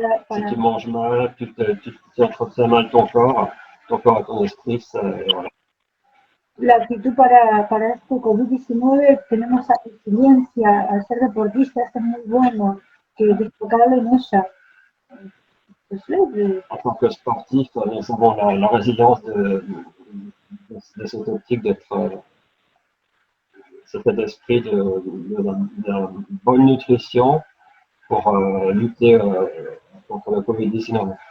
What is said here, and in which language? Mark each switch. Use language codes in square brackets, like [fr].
[fr] Si tu manges mal, tu entretiens mal ton corps et ton esprit, voilà. [es] La actitud para este COVID-19, tenemos esa resiliencia, al ser deportistas es muy bueno, que destacarlo en ella. [fr] En tant que sportif, nous avons la résilience de cette optique d'être cet esprit de la bonne nutrition pour lutter contre la COVID-19.